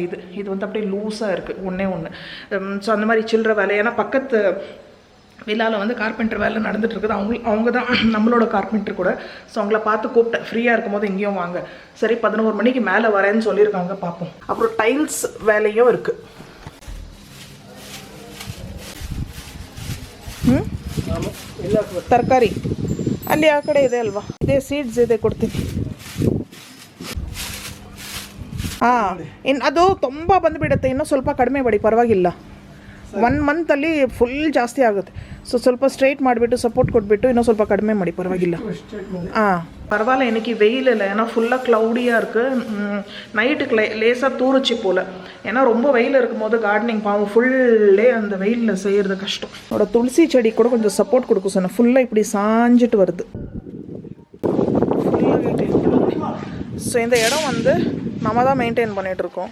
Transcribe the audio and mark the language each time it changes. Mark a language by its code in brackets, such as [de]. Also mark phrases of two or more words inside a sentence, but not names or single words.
[ta] இது வந்து அப்படியே லூஸாக இருக்குது ஒன்று. ஸோ அந்த மாதிரி சில்லற வேலை. ஏன்னா பக்கத்து விழாவில் வந்து கார்பெண்டர் வேலை நடந்துகிட்ருக்குது. அவங்க தான் நம்மளோட கார்பெண்டர் கூட. ஸோ அவங்கள பார்த்து கூப்பிட்டேன், ஃப்ரீயாக இருக்கும் போது இங்கேயும் வாங்க. சரி 11 மணிக்கு மேலே வரேன்னு சொல்லியிருக்காங்க, பார்ப்போம். அப்புறம் டைல்ஸ் வேலையும் இருக்குது. [kn] ತರಕಾರಿ ಅಲ್ಲಿ ಆ ಕಡೆ ಇದೆ ಅಲ್ವಾ, ಇದೇ ಸೀಡ್ಸ್ ಇದೆ, ಕೊಡ್ತೀನಿ. ಅದು ತುಂಬ ಬಂದುಬಿಡುತ್ತೆ, ಇನ್ನೂ ಸ್ವಲ್ಪ ಕಡಿಮೆ ಮಾಡಿ, ಪರವಾಗಿಲ್ಲ. 1 ಮಂತಲ್ಲಿ ಫುಲ್ ಜಾಸ್ತಿ ಆಗುತ್ತೆ. ಸೊ ಸ್ವಲ್ಪ ಸ್ಟ್ರೈಟ್ ಮಾಡಿಬಿಟ್ಟು ಸಪೋರ್ಟ್ ಕೊಟ್ಬಿಟ್ಟು ಇನ್ನೂ ಸ್ವಲ್ಪ ಕಡಿಮೆ ಮಾಡಿ, ಪರವಾಗಿಲ್ಲ. [ta] பரவாயில்ல, இன்றைக்கி வெயில் இல்லை, ஏன்னா [en] fullஆக cloudyஆக [ta] இருக்குது. நைட்டுக்கு லேசாக தூரிச்சு போல். ஏன்னா ரொம்ப வெயில் இருக்கும் போது கார்டனிங் பாவம் ஃபுல்லே அந்த வெயிலில் செய்கிறது கஷ்டம். அதோட துளசி செடி கூட கொஞ்சம் சப்போர்ட் கொடுக்க சொன்னேன். ஃபுல்லாக இப்படி சாஞ்சிட்டு வருது. ஸோ இந்த இடம் வந்து நம்ம தான் மெயின்டைன் பண்ணிகிட்ருக்கோம்.